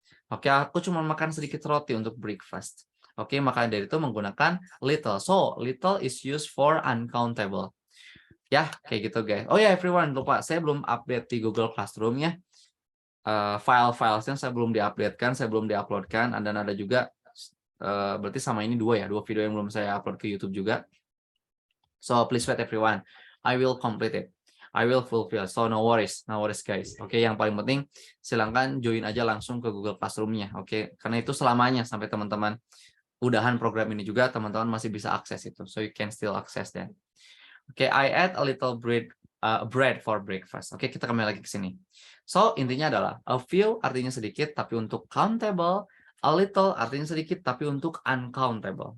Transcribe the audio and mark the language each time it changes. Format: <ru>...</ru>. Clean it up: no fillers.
<id>Oke, aku cuma makan sedikit roti untuk breakfast. Oke, maka dari itu menggunakan little.</id> <en>So, little is used for uncountable.</en> <id>Ya, kayak gitu guys. Oh ya, everyone, lupa. Saya belum update di Google Classroom ya. File-filesnya saya belum diupdatekan, saya belum diuploadkan. Dan ada juga, berarti sama ini 2 video yang belum saya upload ke YouTube juga.</id> <en>So, please wait everyone. I will complete it. I will fulfill. So, no worries guys.</en> <id>Oke, yang paling penting silahkan join aja langsung ke Google Classroom-nya. Oke, karena itu selamanya sampai teman-teman udahan program ini juga, teman-teman masih bisa akses itu.</id> <en>So you can still access that. Oke, I ate a little bread for breakfast.</en> <id>Oke, kita kembali lagi ke sini. So, intinya adalah a few artinya sedikit tapi untuk countable, a little artinya sedikit tapi untuk uncountable.</id>